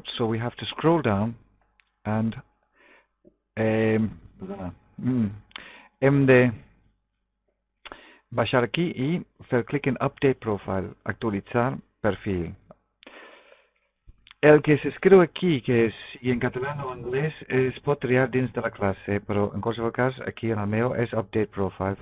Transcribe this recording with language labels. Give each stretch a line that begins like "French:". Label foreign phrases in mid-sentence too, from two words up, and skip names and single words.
English: So we have to scroll down and
Catalan: hem de baixar aquí i fer clic en
English: Update Profile,
Catalan: actualitzar perfil. El que s'escriu aquí, que si en català o en anglès, es pot triar dins de la classe, però en qualsevol cas, aquí en el meu és
English: Update Profile.